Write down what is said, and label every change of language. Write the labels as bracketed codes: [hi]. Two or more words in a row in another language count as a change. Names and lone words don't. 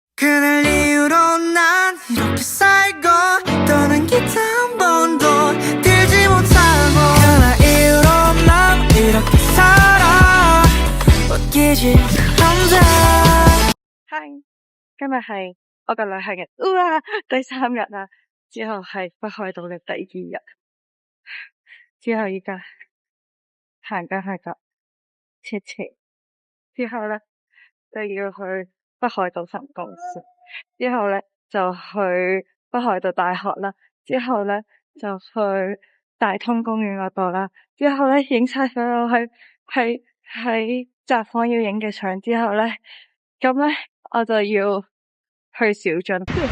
[ko] 그날 이후로 난 이렇게 살고 떠난 기타 한 번도 들지 못하고 그날 이후로 난 이렇게 살아 웃기지 않아 [yue] 係，今日係我嘅旅行嘅第3日啦，之後係北海道嘅第2日，之後依家行緊去搭車，之後咧就要去北海道分公司，之後咧就去北海道大學啦，之後咧就去大通公園嗰度啦，之後咧影晒所有喺札幌要影嘅相之後咧，咁咧我就要去小樽。